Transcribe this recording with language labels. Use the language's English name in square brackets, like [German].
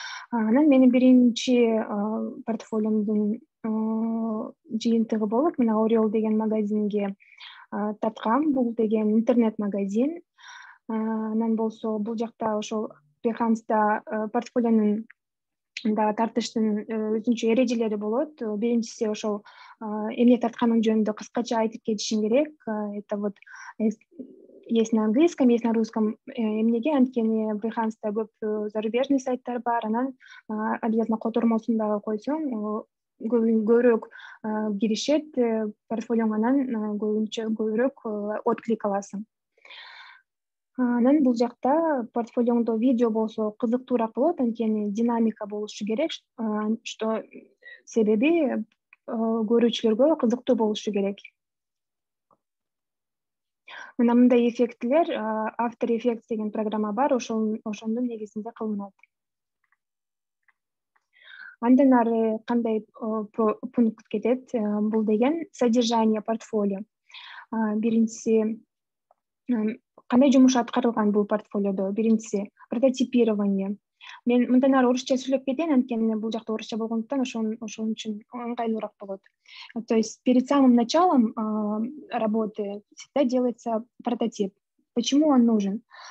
[Kyrgyz] Анан менин биринчи портфолиомдун жыйынтыгы болуп, мен Oriol деген магазинге тарткам. Бул деген интернет-магазин. Анан болсо бул жакта ошол Behance-да портфолионун да тартыштын өзүнчө эрежелери болот. Биринчиси ошол эмне тартканың жөнүндө кыскача айтып кетишиң керек. [Russian] Это вот есть на английском, есть на русском. [Kyrgyz] Эмнеге? Анткени Behance-да көп зарубежный сайттар бар. Анан обязательно котормосун дагы койсоң, көбүрөөк киришет портфолионго, анан көбүрөөк отклик аласың. Анан бул жакта портфолиондо видео болсо кызыктуураак болот, анткени динамика болушу керек, что себеби көрүүчүлөргө кызыктуу болушу керек. Мына мындай эффектилер After Effects деген программа бар, ошондун негизинде кылынат. Андан ары кандай пункт кетет? Бул деген [Russian] содержание портфолио. [Kyrgyz] Биринчиси кандай жумуш аткарылган бул портфолиодо? Биринчиси прототипирование. Мен мындан ары орусча сүйлөп кетейин, анткени бул жакта орусча болгондуктан ошон үчүн ыңгайлуураак болот. [Russian] То есть перед самым началом работы всегда делается прототип. Почему он нужен?